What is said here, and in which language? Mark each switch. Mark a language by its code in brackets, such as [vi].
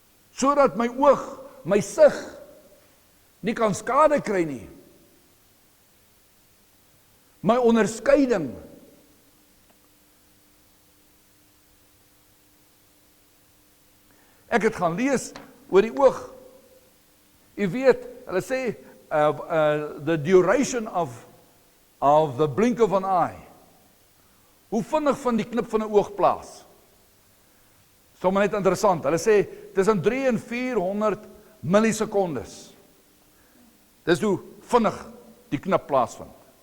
[af] Sodat my oog, my sig, nie kan skade kry nie. My onderskeiding. Ek het gaan lees oor die oog. U weet, hulle sê, [en] the duration of the blink of an eye. [af] Hoe vinnig van die knip van 'n oog plaas? Sommige net interessant. Hulle sê tussen 3 en 400 millisekondes. Dis hoe vinnig die knip plaasvind.